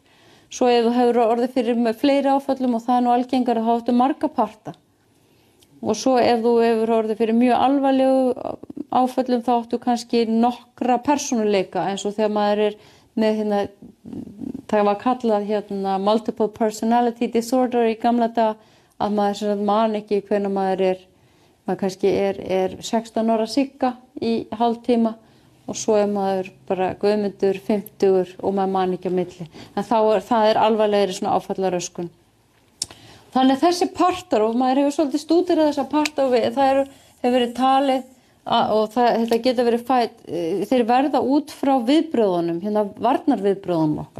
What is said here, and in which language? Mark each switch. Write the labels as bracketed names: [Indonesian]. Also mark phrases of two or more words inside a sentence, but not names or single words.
[Icelandic] Svo ef þú hefur orðið fyrir með fleiri áföllum og það nú algengara þá áttu marga parta. Og svo ef þú hefur orðið fyrir mjög alvarlegu áföllum þá áttu kannski nokkra persónuleika eins og þegar maður með það var kallað [English] multiple personality disorder [Icelandic] í gamla daga að maður man ekki hvenær maður kannski 16 ára sigga í hálftíma. Og svo maður bara Guðmundur 50 og maður man ekki á milli. En það alvarlegri svona áfallaröskun. Þannig að þessi partar, og maður hefur svolítið stúderað þessa parta og það hefur verið talið og þetta geta verið þeir verða út frá viðbröðunum, varnarviðbröðunum okkar.